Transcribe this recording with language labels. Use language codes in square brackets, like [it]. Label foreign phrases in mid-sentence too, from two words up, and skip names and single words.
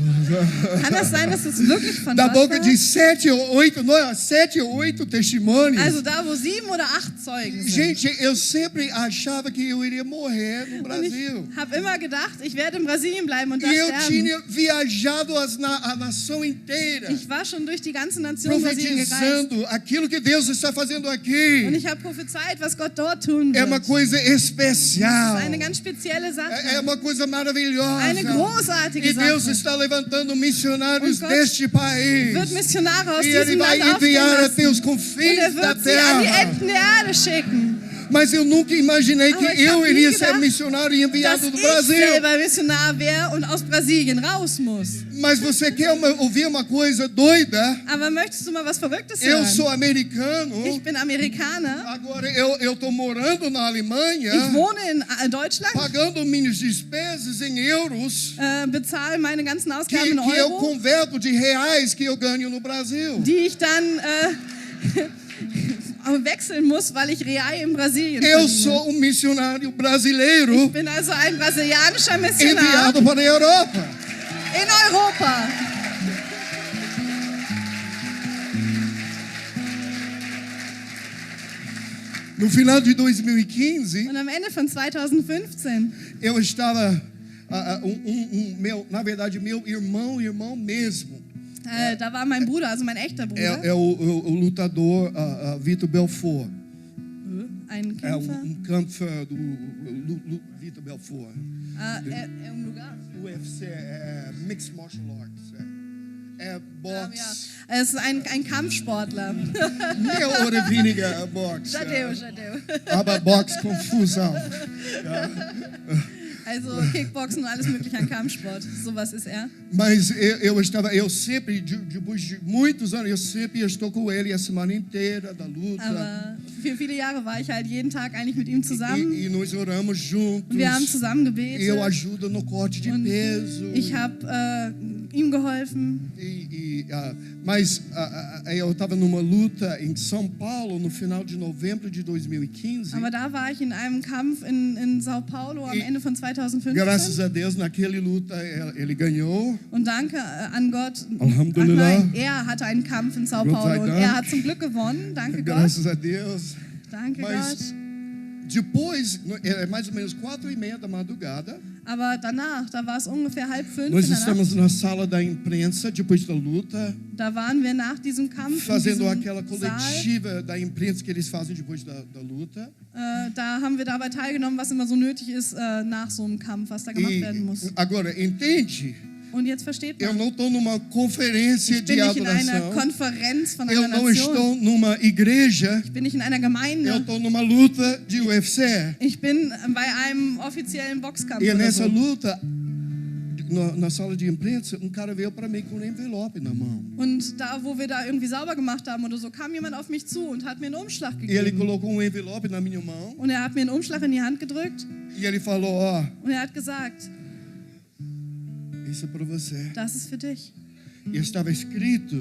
[de] Kann das sein, dass es wirklich von [pt] Da [de] Gott [pt] boca [de] war? [pt] de 7 ou 8 testemunhos. [de] Also da, wo 7 oder 8 Zeugen sind. [pt] Gente, eu sempre achava que eu iria morrer no [de] Und [pt] Brasil. [de] ich habe immer gedacht, ich werde in Brasilien bleiben und da [pt] E eu [de] sterben. [pt] tinha viajado a nação inteira, [de] Ich war schon durch die ganze Nation Brasilien gereist. [pt] profetizando aquilo que Deus está fazendo [de] Und [pt] aqui. [de] ich habe prophezeit, was Gott dort tun [pt] É uma [de] wird. [pt] coisa [de] Das [pt] especial. [de] ist eine ganz spezielle [pt] É [de] Sache. [pt] uma coisa maravilhosa. [de] Eine großartige [pt] E Deus [de] Sache. [pt] está levantando missionários [de] Und Gott [pt] deste país. [de] Wird Missionare aus [pt] E Ele [de] diesem [pt] vai [de] Land aufstehen [pt] enviar [de] lassen. [pt] até os [de] Und [pt] confins [de] er [pt] da [de] wird sie an die [pt] terra. [de] Enden der Erde schicken. [pt] Mas eu nunca imaginei [de] Aber [pt] que [de] ich hab [pt] eu [de] nie [pt] iria ser [de] gedacht, [pt] missionário e [de] dass [pt] enviado do [de] ich [pt] Brasil. [de] selber Missionar wäre und aus Brasilien raus muss. [pt] Mas você quer ouvir uma coisa doida? [de] Aber möchtest du mal was Verrücktes [pt] Eu [de] hören? [pt] sou americano. [de] Ich bin Amerikaner. [pt] Agora eu tô morando na Alemanha, [de] Ich wohne in Deutschland, [pt] pagando minhas despesas em euros, [de] bezahle meine ganzen [pt] que [de] Ausgaben in [pt] eu [de] Euro, [pt] converto de reais que eu ganho no Brasil. [de] die ich dann wechseln muss, weil ich real in Brasilien [pt] Eu [de] verdiene. [pt] sou missionário brasileiro [de] Ich bin also ein brasilianischer Missionar [pt] enviado para a Europa. [de] in Europa. [pt] No final de 2015, [de] Und am Ende von 2015 [pt] eu estava, na verdade, meu irmão mesmo, [de] da war mein Bruder, also mein echter Bruder, [pt] é o lutador Vitor Belfort. [de] ein [pt] É [de] Kämpfer. [pt] Kämpfer do Vitor Belfort. Lugar. UFC é [en] Mixed Martial Arts. [pt] É boxe. [de] Ja. Es ist ein Kampfsportler. Mehr oder weniger Boxe. Jadeu. [pt] Aber Boxe confusão. [de] Also Kickboxen und alles mögliche an Kampfsport. Sowas ist er. [pt] Mas eu sempre, depois de muitos anos, eu sempre estou com ele a semana inteira da luta. [de] Aber für viele Jahre war ich halt jeden Tag eigentlich mit ihm zusammen. [pt] E nós oramos juntos. [de] Und wir haben zusammen gebetet. [pt] Eu ajudo no corte de [de] Und [pt] peso. [de] ich habe ihm geholfen. [pt] Mas eu estava numa luta em São Paulo no final de novembro de 2015. [de] Aber da war ich in einem Kampf in Sao Paulo am Ende von 2015. [pt] Graças a Deus, naquele luta ele ganhou. [de] Und danke an Gott. [ar] Alhamdulillah. [de] Nein, er hatte einen Kampf in Sao Gott sei Paulo und Dank. er hat zum Glück gewonnen. Danke Gott. [pt] Graças a Deus. [de] Danke Gott. [pt] Mas depois, mais ou menos 4:30 da madrugada, [de] Aber danach, da war es ungefähr 4:30 [pt] nós [de] in der [pt] estamos [de] Nacht. [pt] na sala da imprensa depois da luta, [de] Da waren wir nach diesem Kampf [pt] fazendo [de] in [pt] aquela [de] diesem Saal. [pt] coletiva da imprensa que eles fazem depois da luta. [de] Da haben wir dabei teilgenommen, was immer so nötig ist nach so einem Kampf, was da gemacht werden muss. [pt] Agora, entende? [de] Und jetzt versteht [pt] Eu [de] man, [pt] não estou numa conferência [de] ich bin [pt] de [de] nicht in einer [pt] adoração. [de] Konferenz von [pt] Eu [de] einer [pt] não [de] Nation. [pt] estou numa igreja. [de] Ich bin nicht in einer [pt] Eu [de] Gemeinde. [pt] estou numa luta de UFC. [de] Ich bin bei einem offiziellen Boxkampf [pt] E [de] oder [pt] nessa [de] so. [pt] luta, na sala de imprensa, cara veio para mim com um envelope na mão. [de] Und da, wo wir da irgendwie sauber gemacht haben oder so, kam jemand auf mich zu und hat mir einen Umschlag [pt] E ele [de] gegeben. [pt] colocou um envelope na minha mão. [de] Und er hat mir einen Umschlag in die Hand gedrückt [pt] E ele falou: Ó, [de] und er hat gesagt, [pt] isso é para você. [de] das ist für dich. [pt] E estava escrito